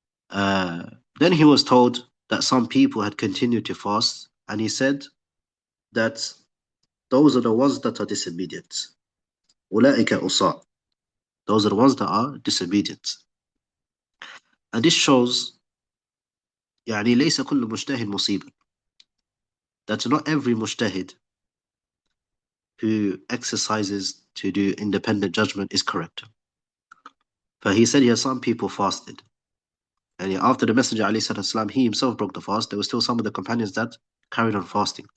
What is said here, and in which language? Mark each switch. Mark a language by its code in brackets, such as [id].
[en] Then he was told that some people had continued to fast, and he said that those are the ones that are disobedient. [ar] أولئك أُصَاء. [en] Those are the ones that are disobedient. And this shows [ar] ليس كل مجتهد مصيب. [en] That not every mujtahid who exercises to do independent judgment is correct. For he said here some people fasted. And after the Messenger ﷺ, he himself broke the fast, there were still some of the companions that carried on fasting.